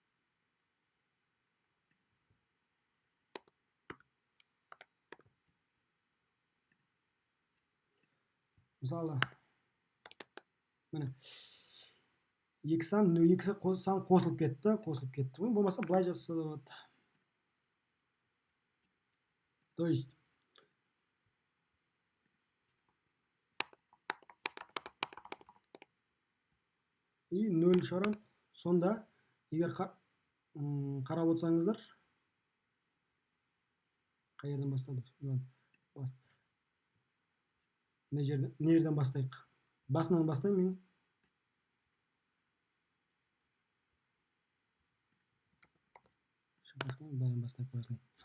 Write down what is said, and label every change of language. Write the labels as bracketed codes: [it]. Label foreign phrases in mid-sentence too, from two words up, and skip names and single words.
[kk] Мысалы, міне 2 сан 2 сан қосылып кетті. Болмаса былай жазса да болады. [ru] То есть и [kk] 0 шығарам. Сонда егер қарап отырсаңыздар, қай жерден бастадық? Не жерден бастайық? Басынан бастаймын мен. Былай бастап қоясың.